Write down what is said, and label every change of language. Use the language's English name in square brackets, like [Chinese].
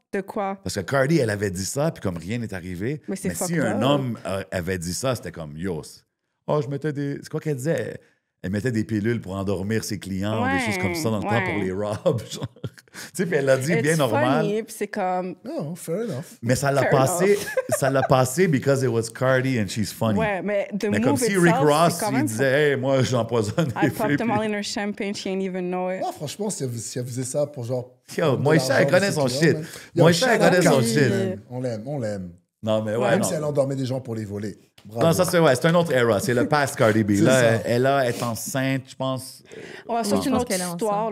[French] De quoi? Parce que Cardi, elle avait dit ça, puis comme rien n'est arrivé. Mais si un homme avait dit ça, c'était comme, yo, je mettais des... C'est quoi qu'elle disait? Elle mettait des pilules pour endormir ses clients, des choses comme ça dans le temps pour les robs. Tu sais, puis elle l'a dit bien normal. Funny, puis c'est comme... Non, [English] fair enough. [French] Mais ça l'a passé [English] because it was Cardi and she's funny. [French] Ouais, mais mais comme si Rick Ross, il disait, hey, moi, j'empoisonne [English] I popped them all in her champagne, she didn't even know it. [French] Non, franchement, si elle faisait ça pour genre... Yo, Moïcha, elle connaît son shit. Moïcha, elle connaît son shit. On l'aime. Non, mais ouais, même non. si elle endormait des gens pour les voler. Bravo. Non, ça, c'est un autre era. C'est le past Cardi B. Là, elle est enceinte, je pense. Ouais, c'est une autre histoire.